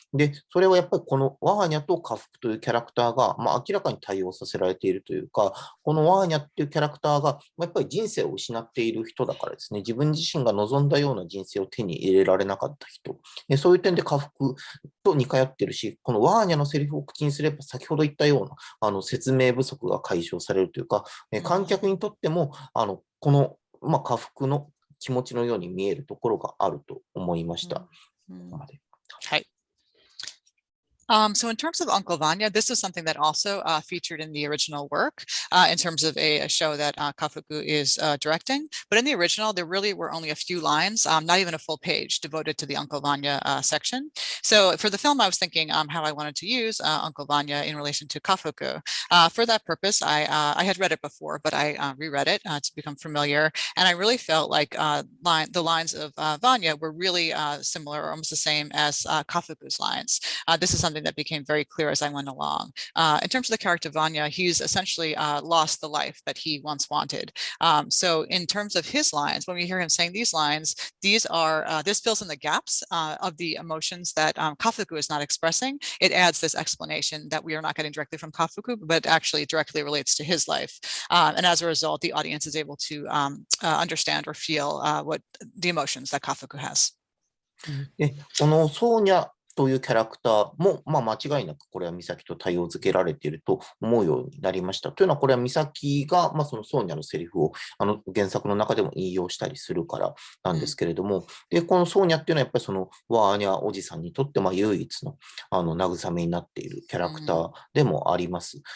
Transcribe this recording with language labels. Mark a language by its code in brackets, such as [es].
[ja] で、それはやっぱりこのワーニャと家福というキャラクターが、明らかに対応させられているというか、このワーニャっていうキャラクターが、やっぱり人生を失っている人だからですね、自分自身が望んだような人生を手に入れられなかった人、そういう点で家福と似通ってるし、このワーニャのセリフを口にすれば、先ほど言ったような説明不足が解消されるというか、観客にとっても、この、家福の気持ちのように見えるところがあると思いました。はい。 [en] So in terms of Uncle Vanya, this is something that also featured in the original work in terms of a show that Kafuku is directing. But in the original, there really were only a few lines, not even a full page devoted to the Uncle Vanya section. So for the film, I was thinking how I wanted to use Uncle Vanya in relation to Kafuku. For that purpose, I had read it before, but I reread it to become familiar. And I really felt like the lines of Vanya were really similar or almost the same as Kafuku's lines. This is something that became very clear as I went along. In terms of the character Vanya, he's essentially lost the life that he once wanted. So in terms of his lines, when we hear him saying these lines, this fills in the gaps of the emotions that Kafuku is not expressing. It adds this explanation that we are not getting directly from Kafuku, but actually directly relates to his life. And as a result, the audience is able to understand or feel what the emotions that Kafuku has. [ja] このソーニャというキャラクターも、間違いなくこれは美咲と対応付けられていると思うようになりました。というのは、これは美咲が、そのソーニャのセリフを原作の中でも引用したりするからなんですけれども、で、このソーニャっていうのはやっぱりそのワーニャおじさんにとって唯一の慰めになっているキャラクターでもあります。